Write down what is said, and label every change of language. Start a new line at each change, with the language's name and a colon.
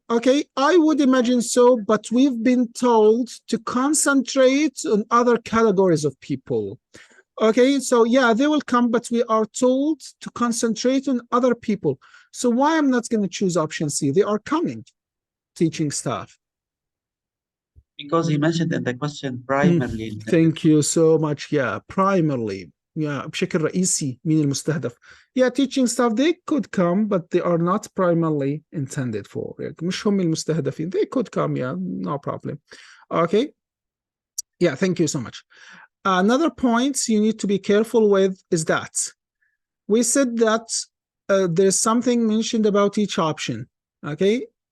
English: Okay, I would imagine so, but we've been told to concentrate on other categories of people. Okay, so yeah, they will come, but we are told to concentrate on other people. So why I'm not going to choose option C? They are coming, teaching staff. Because he mentioned in the question primarily. Thank you so much. Yeah, primarily.
Arabic: Yeah, بشكل رئيسي مين المستهدف.
English: Yeah, teaching staff, they could come, but they are not primarily intended for.
Arabic: يعني مش هم المستهدفين.
English: They could come, yeah, no problem. Okay. Yeah, thank you so much. Another point you need to be careful with is that we said that there's something mentioned about each option. Okay.